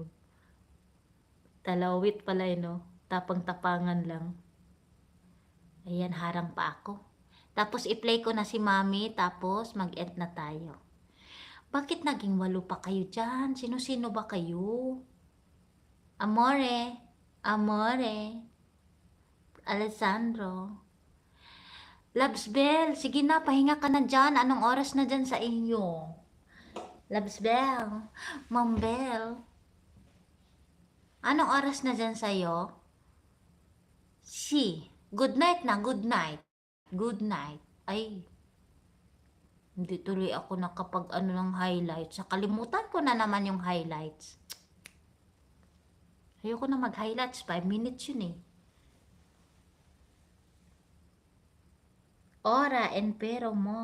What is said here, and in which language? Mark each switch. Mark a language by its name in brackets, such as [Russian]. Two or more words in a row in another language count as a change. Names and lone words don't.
[Filipino] Talawit pala no. Tapang-tapangan lang. Ayan, harang pa ako. Tapos i-play ko na si Mami. Tapos mag-end na tayo. Bakit naging 8 pa kayo dyan? Sino-sino ba kayo? Amore. Amore. Alessandro. Labs Bell. Sige na, pahinga ka na dyan. Anong oras na dyan sa inyo? Labs Bell. Ma'am Bell. Anong oras na dyan sa'yo? [English] Good night na, good night. Good night. [Filipino] Ay, hindi tuloy ako nakapag ano ng highlights. Nakalimutan ko na naman yung highlights. Ayoko na mag-highlights. 5 minutes yun eh. Ora en pero mo.